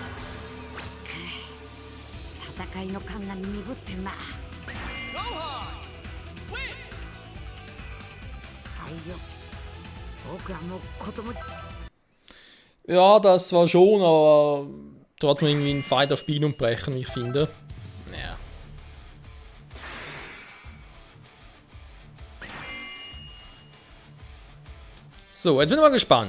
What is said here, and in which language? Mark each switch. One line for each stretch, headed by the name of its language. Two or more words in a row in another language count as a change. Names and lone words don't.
Japanese: 戦いの感が鈍ってんな。大丈夫。僕はもう子供。
German: Ja, das war schon, aber trotzdem irgendwie ein Fight auf Biegen und Brechen, wie ich finde. Ja. So, jetzt bin ich mal gespannt.